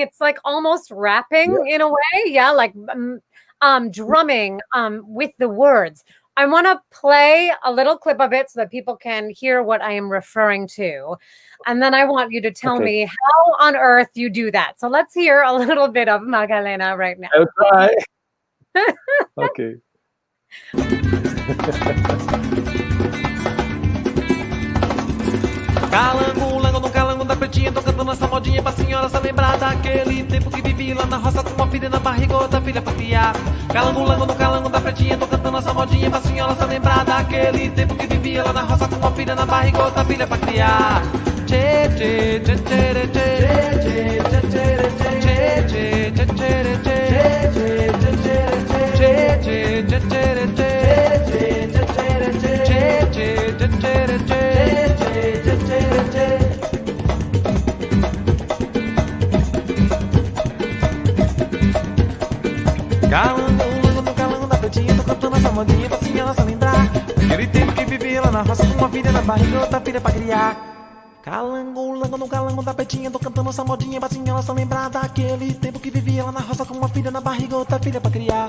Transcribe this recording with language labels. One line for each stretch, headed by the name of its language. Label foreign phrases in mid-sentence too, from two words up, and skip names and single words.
English: It's almost rapping in a way. Yeah, drumming with the words. I want to play a little clip of it so that people can hear what I am referring to. And then I want you to tell me how on earth you do that. So let's hear a little bit of Magalena right now. I'll try. Okay.
Portuguese: Calango, lango no calango da pretinha, tô cantando essa modinha pra senhora se lembrar daquele tempo que vivi lá na roça com uma filha na barriga, outra filha pra criar. Calango, lango no calango da pretinha, tô cantando essa modinha pra senhora se lembrar daquele tempo que vivia lá na roça com uma filha na barriga, outra filha pra criar. Tchê, tchê, tchê, tchê, tchê, tchê, tchê, tchê, tchê, tchê, tchê, tchê, tchê, tchê, tchê, Calango no calango da pretinha, tô cantando essa modinha pra senhora se lembrar. Aquele tempo que vivia lá na roça com uma filha na barriga, outra filha pra criar. Calango no calango da pretinha, tô cantando essa modinha pra senhora se lembrar daquele tempo que vivia lá na roça com uma filha na barriga, outra filha pra criar.